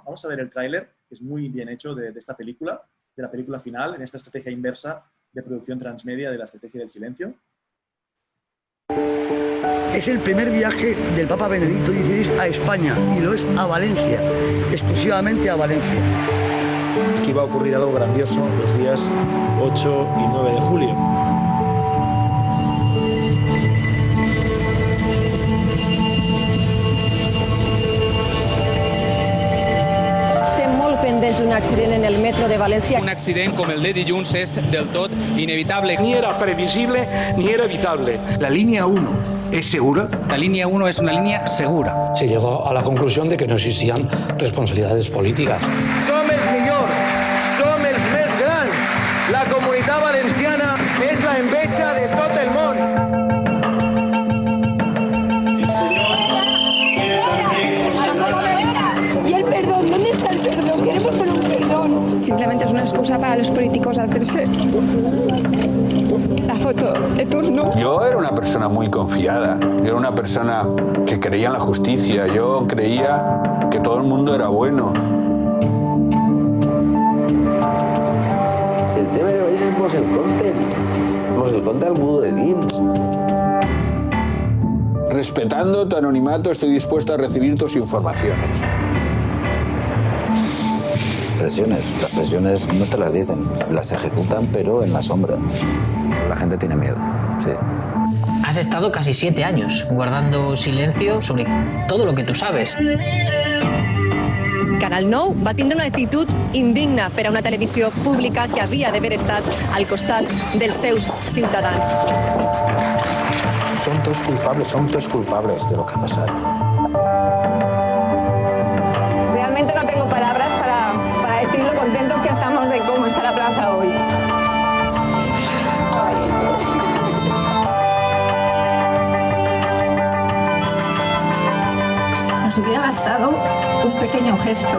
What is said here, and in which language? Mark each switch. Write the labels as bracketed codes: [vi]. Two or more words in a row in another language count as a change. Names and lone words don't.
[es] Vamos a ver el tráiler, que es muy bien hecho de esta película, de la película final, en esta estrategia inversa de producción transmedia de La Estrategia del Silencio. Es el primer viaje del Papa Benedicto XVI a España, y lo es a Valencia, exclusivamente a Valencia. Aquí va a ocurrir algo grandioso los días 8 y 9 de julio. [ca] Estem molt pendents d'un accident en el metro de València. Un accident com el de dilluns és del tot inevitable. Ni era previsible ni era evitable. [es] La línea 1 ¿es segura? La línea 1 es una línea segura. Se llegó a la conclusión de que no existían responsabilidades políticas. [ca] Som els millors, som els més grans. La Comunitat Valenciana és la enveja de tot el món. [es] ¿Y el perdón? ¿Dónde está el perdón? Queremos solo un perdón. Simplemente es una excusa para los políticos hacerse la foto de turno. Yo era una persona muy confiada, yo era una persona que creía en la justicia, yo creía que todo el mundo era bueno. [ca] El tema de és el conte al mundo de dins. [es] Respetando tu anonimato, estoy dispuesto a recibir tus informaciones. Las presiones no te las dicen, las ejecutan, pero en la sombra. La gente tiene miedo, sí. Has estado casi 7 años guardando silencio sobre todo lo que tú sabes. [ca] Canal 9 va tindre una actitud indigna per a una televisió pública que havia d'haver estat al costat dels seus ciutadans. [es] Son todos culpables de lo que ha pasado. Realmente no tengo palabras para decir lo contentos que estamos de cómo está la plaza hoy. Nos hubiera bastado un pequeño gesto.